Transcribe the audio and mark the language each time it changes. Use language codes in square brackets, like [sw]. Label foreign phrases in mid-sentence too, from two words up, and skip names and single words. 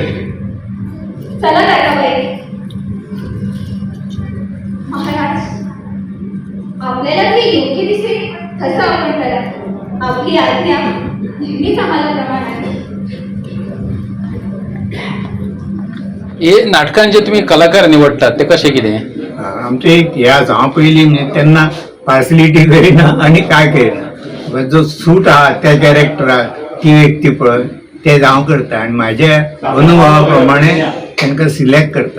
[mr] चला दादाबाई. महाराज, आपल्याला जे योग्य दिसेल तसं आपण करा. आपली आज्ञा नेहमीच आम्हाला प्रमाण आहे. [kok] हे नाटकांत जे तुम्ही कलाकार निवडटात ते कशे कितें? आमचो एक हे आसा, हांव पयलीं तेन्ना पार्सलिटी करिना आनी काय करिना. जो सूट आहा त्या कॅरेक्टराक ती व्यक्ती पळय ते हांव करता आनी म्हाज्या अनुभवा प्रमाणे तांकां सिलेक्ट करता.